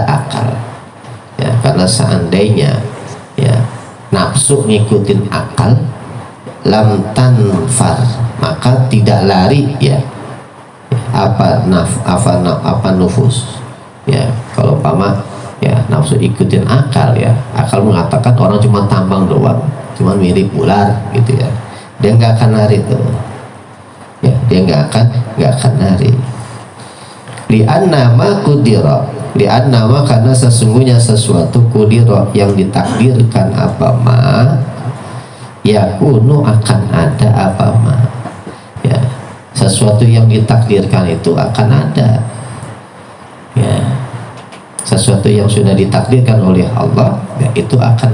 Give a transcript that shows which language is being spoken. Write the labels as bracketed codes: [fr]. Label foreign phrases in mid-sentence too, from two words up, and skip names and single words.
[id] akal, ya, karena seandainya, ya, nafsu ngikutin akal, [ar] لم تنفر, [id] maka tidak lari, ya, apa nufus, ya, kalau pama, ya, nafsu ikutin akal, ya, akal mengatakan orang cuma tambang doang, cuma mirip ular gitu, ya, dia nggak akan lari tuh, ya, dia nggak akan lari. [ar] لأن ما قدر، لأن ما, [id] karena sesungguhnya sesuatu kudira yang ditakdirkan, apa ma, yakunu, akan ada, apa ma, ya, sesuatu yang ditakdirkan itu akan ada, ya, sesuatu yang sudah ditakdirkan oleh Allah, ya, itu akan